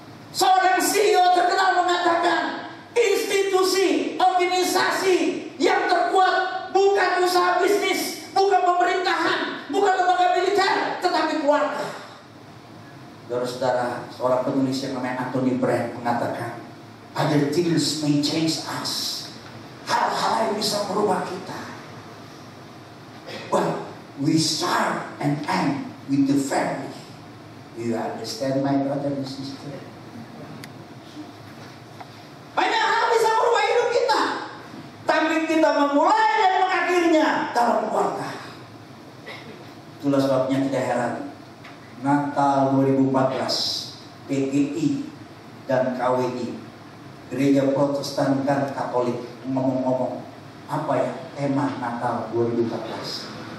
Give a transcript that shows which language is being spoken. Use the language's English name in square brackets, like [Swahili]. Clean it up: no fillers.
[Indonesian] Seorang CEO terkenal mengatakan, institusi, organisasi yang terkuat bukan usaha bisnis, bukan pemerintahan, bukan lembaga militer, tetapi keluarga. Saudara-saudara, seorang penulis yang namanya Anthony Brand mengatakan, [English] other things may change us. [Indonesian] Hal-hal yang bisa merubah kita. [English] But we start and end with the family. Do you understand, my brother and sister? [Indonesian] Banyak hal bisa merubah hidup kita, tapi kita memulai dan mengakhirinya dalam keluarga. Itulah sebabnya tidak heran Natal 2014 PGI dan KWI, Gereja Protestan dan Katolik, ngomong-ngomong apa ya tema Natal 2014.